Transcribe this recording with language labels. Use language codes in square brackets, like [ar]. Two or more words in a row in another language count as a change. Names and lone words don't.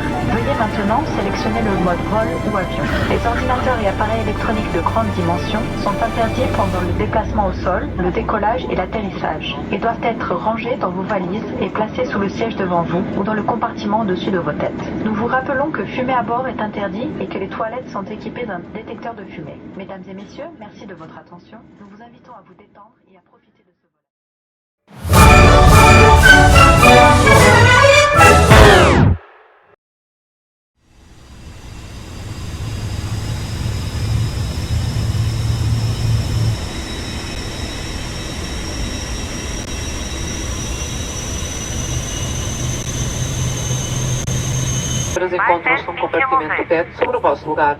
[fr] Veuillez maintenant sélectionner le mode vol ou avion. Les ordinateurs et appareils électroniques de grande dimension sont interdits pendant le déplacement au sol, le décollage et l'atterrissage, et doivent être rangés dans vos valises et placés sous le siège devant vous ou dans le compartiment au-dessus de vos têtes. Nous vous rappelons que fumer à bord est interdit et que les toilettes sont équipées d'un détecteur de fumée. Mesdames et messieurs, merci de votre attention. Nous vous invitons à vous détendre et à profiter de ce vol. [pt] Encontram-se num compartimento perto sobre o vosso lugar.